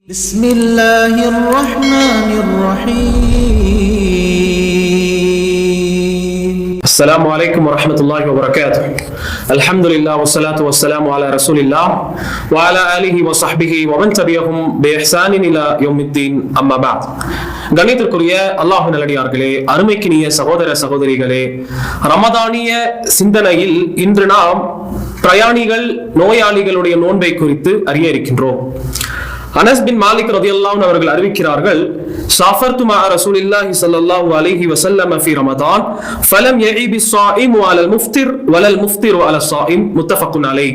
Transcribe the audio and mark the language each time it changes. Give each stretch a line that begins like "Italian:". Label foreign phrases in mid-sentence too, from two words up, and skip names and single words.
Arabic: بسم الله الرحمن الرحيم. السلام عليكم ورحمة الله وبركاته. الحمد لله والصلاة والسلام على رسول الله وعلى آله وصحبه ومن تبعهم بإحسان إلى يوم الدين أما بعد.
Tamil: கணித்திற்குரிய அல்லாஹ் நல்லடியார்களே, அருமைக்கினிய சகோதர சகோதரிகளே, ரமதானிய சிந்தனையில் இன்று நாம் பிரயாணிகள் நோயாளிகளுடைய நோன்பை குறித்து அறிய இருக்கின்றோம்.
Arabic: أنس بن مالك رضي الله عنه
Tamil: அவர்கள் அறிவிக்கிறார்கள்,
Arabic: سافرت مع رسول الله صلى الله عليه وسلم في رمضان فلم يعب الصائم على المفطر ولا المفطر على الصائم متفق عليه.